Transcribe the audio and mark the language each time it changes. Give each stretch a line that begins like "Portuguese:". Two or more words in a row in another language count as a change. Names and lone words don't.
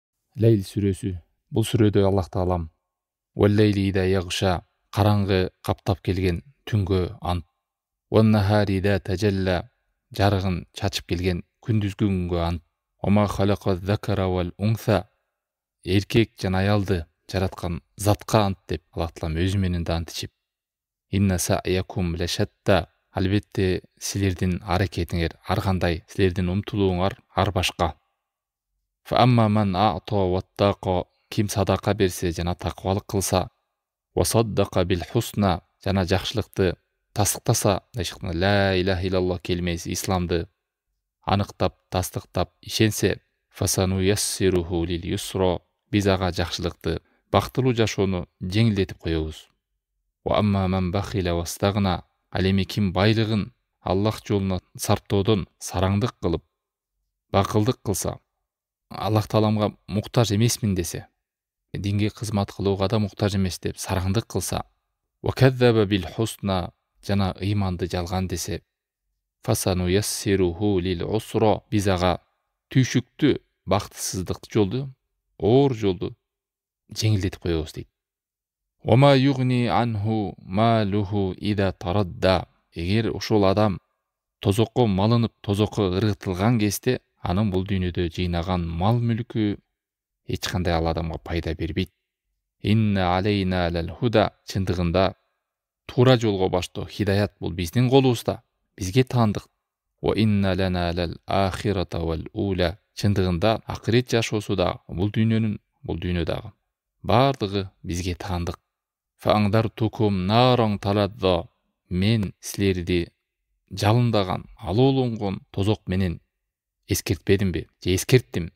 Kyrgyz: Лейл сүрөсү. Бул сүрөдө Аллах таалам
Arabic: «والليل إذا يغشى»
Kyrgyz: караңгы каптап келген түнгө ант.
Arabic: «والنهار إذا تجلى»
Kyrgyz: жарыгын чачып келген күндүзгү күнгө ант.
Arabic: «وما خلق الذكر والأنثى»
Kyrgyz: эркек жана аялды жараткан затка ант деп Аллах таалам өзү менен да ант ичип.
Arabic: «إن سعيكم لشتى»
Kyrgyz: албетте силердин аракетиңер ар кандай, силердин умтулууңар ар башка.
Arabic: «فأما من أعطى واتقى»
Kyrgyz: ким садака берсе жана такыбалык кылса,
Arabic: «وصدق بالحسنى»
Kyrgyz: жана жакшылыкты тастыктаса,
Arabic: لا إله إلا الله
Kyrgyz: келмеси исламды аныктап, тастыктап ишенсе,
Arabic: «فسنيسره لليسرى»
Kyrgyz: биз ага жакшылыкты, бактылуу жашоону жеңилдетип коебуз.
Arabic: «وأما من بخل واستغنى»
Kyrgyz: ал эми ким байлыгын Аллах жолуна сарптоодон сараңдык кылып, бакылдык кылса, Аллах тааламга муктаж эмесмин десе, динге кызмат кылууга да муктаж эмес деп сараңдык кылса,
Arabic: «وكذب بالحسنى»
Kyrgyz: жана ыйманды жалган десе,
Arabic: «فسنيسره للعسرى»
Kyrgyz: биз ага түйшүктүү, бактысыздык жолду, оор жолду жеңилдетип коебуз дейт.
Arabic: «وما يغني عنه ماله إذا تردى»
Kyrgyz: эгер ошол адам тозокко малынып, тозокко ыргытылган кезде, анын бул дүйнөдө жыйнаган мал мүлкү эч кандай ал адамга пайда бербейт.
Arabic: «إن علينا للهدى»
Kyrgyz: чындыгында туура жолго баштоо, хидаят бул биздин колубузда, бизге таандык.
Arabic: «وإن لنا للآخرة والأولى»
Kyrgyz: чындыгында акырет жашоосу да, бул дүйнөдагы бардыгы бизге таандык.
Arabic: «فأنذرتكم نارا تلظى»
Kyrgyz: мен силерди жалындаган, алоолонгон тозок менен эскертпедимби же эскерттим.